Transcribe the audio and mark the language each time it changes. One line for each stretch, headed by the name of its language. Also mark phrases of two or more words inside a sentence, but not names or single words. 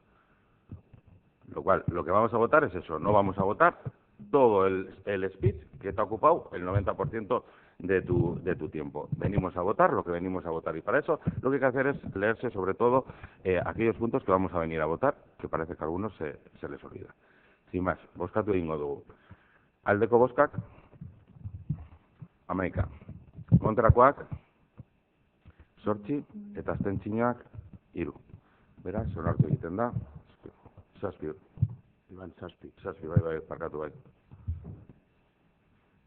Spanish: Lo cual, lo que vamos a votar es eso, no vamos a votar todo el speech que te ha ocupado el 90% de tu tiempo. Venimos a votar lo que venimos a votar, y para eso lo que hay que hacer es leerse sobre todo aquellos puntos que vamos a venir a votar, que parece que a algunos se les olvida. Sin más,
Basque: bozkatu egingo dugu. Aldeko bozkak, 11. Kontrakoak, 8, eta abstentzioak 3. Beraz, onartu egiten da. 7. Iban 7. Bai, barkatu bai.